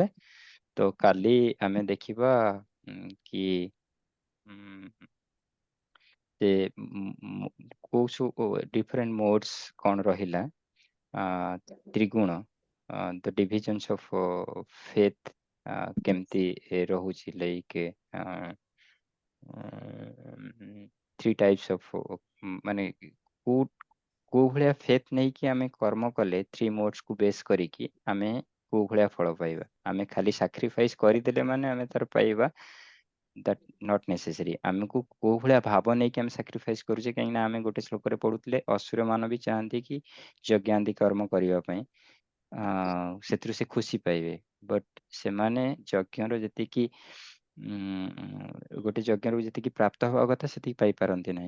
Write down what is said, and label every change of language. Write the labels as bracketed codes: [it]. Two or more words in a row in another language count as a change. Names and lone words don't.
[or] ତ କାଲି ଆମେ ଦେଖିବା କି ଯେ କୋଉ ସବୁ [en] different modes [or] କଣ ରହିଲା, ତ୍ରିଗୁଣ, [en] the divisions of faith [or] କେମିତି ରହୁଛି, ଲାଇକ୍ 3 [en] types of, [or] ମାନେ କୋଉ ଭଳିଆ ଫେଥ୍ ନେଇକି ଆମେ କର୍ମ କଲେ 3 ମୋଡ୍ସକୁ ବେସ୍ କରିକି ଆମେ କୋଉ ଭଳିଆ ଫଳ ପାଇବା। ଆମେ ଖାଲି ସାକ୍ରିଫାଇସ୍ କରିଦେଲେ ମାନେ ଆମେ ତାର ପାଇବା, [en] that not necessary। [or] ଆମକୁ କୋଉ ଭଳିଆ ଭାବ ନେଇକି ଆମେ ସାକ୍ରିଫାଇସ୍ କରୁଛେ। କାହିଁକିନା ଆମେ ଗୋଟେ ଶ୍ଲୋକରେ ପଢୁଥିଲେ, ଅସୁର ମାନ ବି ଚାହାନ୍ତି କି ଯଜ୍ଞାଦି କର୍ମ କରିବା ପାଇଁ, ସେଥିରୁ ସେ ଖୁସି ପାଇବେ। ବଟ୍ ସେମାନେ ଯଜ୍ଞର ଯେତିକି ଗୋଟେ ଯଜ୍ଞରୁ ଯେତିକି ପ୍ରାପ୍ତ ହବା କଥା ସେତିକି ପାଇପାରନ୍ତି ନାହିଁ।